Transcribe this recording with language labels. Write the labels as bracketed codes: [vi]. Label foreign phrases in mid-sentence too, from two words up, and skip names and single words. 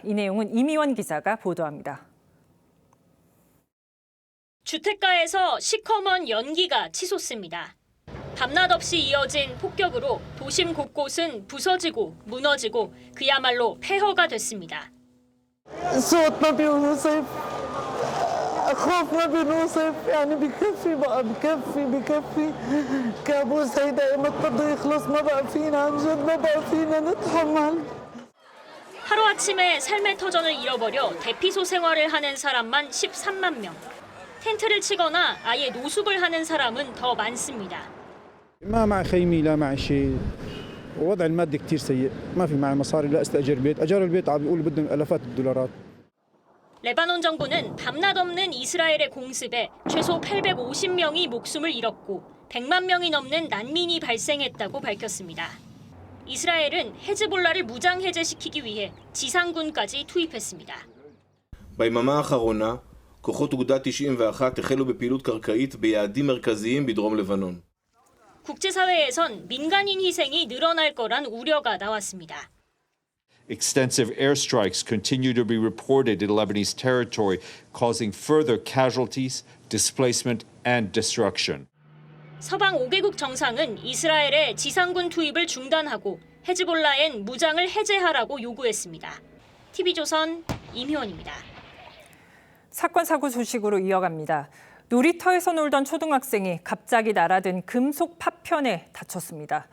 [ko] 이 내용은 이미원 기자가 보도합니다. 주택가에서 시커먼 연기가 치솟습니다. 밤낮 없이 이어진 폭격으로 도심 곳곳은 부서지고 무너지고 그야말로 폐허가 됐습니다. [ar] خوفنا بنوصف يعني بكفي بقى بكفي كابوس هيدا ايمت بده يخلص ما بقى فينا عن جد ما بقى فينا نتحمل. [ko] 하루아침에 삶의 터전을 잃어버려 대피소 생활을 하는 사람만 13만 명. 텐트를 치거나 아예 노숙을 하는 사람은 더 많습니다. [ar] ما مع خيمي لا مع شيء. وضع المادي كثير سيء. ما في معي مصاري لا استاجر بيت. اجار البيت عم بيقول بدهم الافات الدولارات. [ko] 레바논 정부는 밤낮 없는 이스라엘의 공습에 최소 850명이 목숨을 잃었고 100만 명이 넘는 난민이 발생했다고 밝혔습니다. 이스라엘은 헤즈볼라를 무장 해제시키기 위해 지상군까지 투입했습니다. [he] ביממה האחרונה, כוחות אוגדה 91 החלו בפעילות קרקעית ביעדים מרכזיים בדרום לבנון. [ko] 국제사회에선 민간인 희생이 늘어날 거란 우려가 나왔습니다. [en] Extensive airstrikes continue to be reported in Lebanese territory, causing further casualties, displacement, and destruction. [ko] 서방 5개국 정상은 이스라엘의 지상군 투입을 중단하고 헤즈볼라엔 무장을 해제하라고 요구했습니다. TV조선 임효원입니다. 사건 사고 소식으로 이어갑니다. 놀이터에서 놀던 초등학생이 갑자기 날아든 금속 파편에 다쳤습니다.